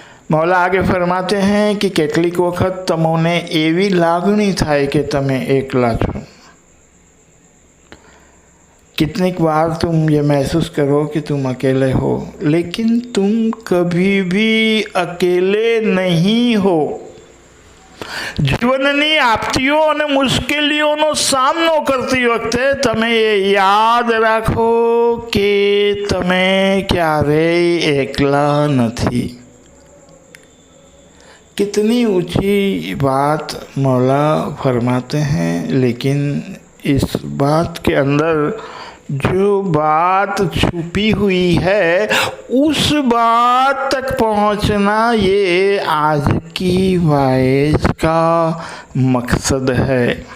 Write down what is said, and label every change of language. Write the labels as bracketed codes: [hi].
[hi] मौला आगे फरमाते हैं कि [gu] કેટલીક વખત તમોને એવી લાગણી થાય કે તમે એકલા છો, [hi] कितनी बार तुम ये महसूस करो कि तुम अकेले हो, लेकिन तुम कभी भी अकेले नहीं हो। [gu] જીવનની આપતીઓ અને મુશ્કેલીઓનો સામનો કરતી વખતે તમે એ યાદ રાખો કે તમે ક્યારેય એકલા નથી। [hi] कितनी ऊंची बात मौला फरमाते हैं, लेकिन इस बात के अंदर जो बात छुपी हुई है उस बात तक पहुंचना ये आज की वाइज का मकसद है।